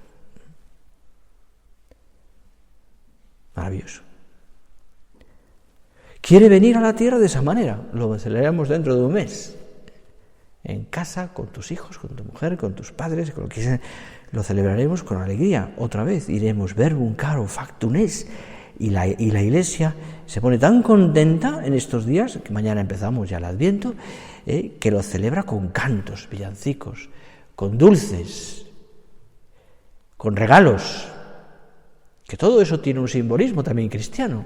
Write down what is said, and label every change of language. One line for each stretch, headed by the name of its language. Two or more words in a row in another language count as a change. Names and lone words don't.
Spanish: Quiere venir a la tierra de esa manera. Lo celebramos dentro de un mes. En casa, con tus hijos, con tu mujer, con tus padres, con lo que sea. Lo celebraremos con alegría. Otra vez iremos
Latin: verbum caro factum est.
Spanish: Y la Iglesia se pone tan contenta en estos días, que mañana empezamos ya el Adviento, que lo celebra con cantos, villancicos, con dulces, con regalos, que todo eso tiene un simbolismo también cristiano.